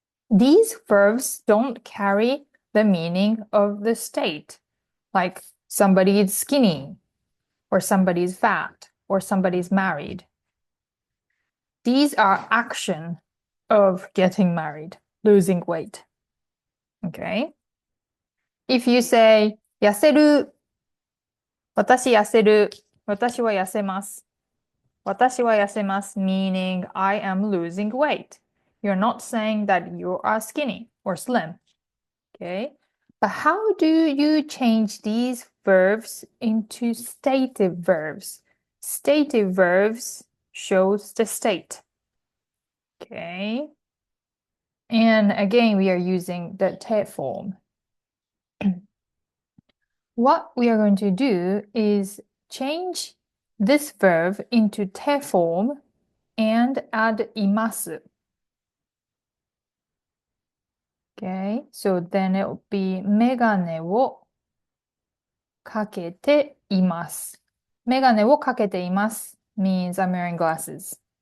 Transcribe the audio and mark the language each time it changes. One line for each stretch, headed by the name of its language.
English: These verbs don't carry the meaning of the state. Like somebody is skinny, or somebody is fat, or somebody is married. These are action of getting married, losing weight. Okay. If you say
Japanese: 痩せる、私痩せる、私は痩せます。私は痩せます
English: meaning I am losing weight. You're not saying that you are skinny or slim. Okay. But how do you change these verbs into stative verbs? Stative verbs shows the state. Okay. And again, we are using the te form. What we are going to do is change this verb into te form and add imasu. Okay, so then it will be
Japanese: メガネをかけています。メガネをかけています
English: means I'm wearing glasses.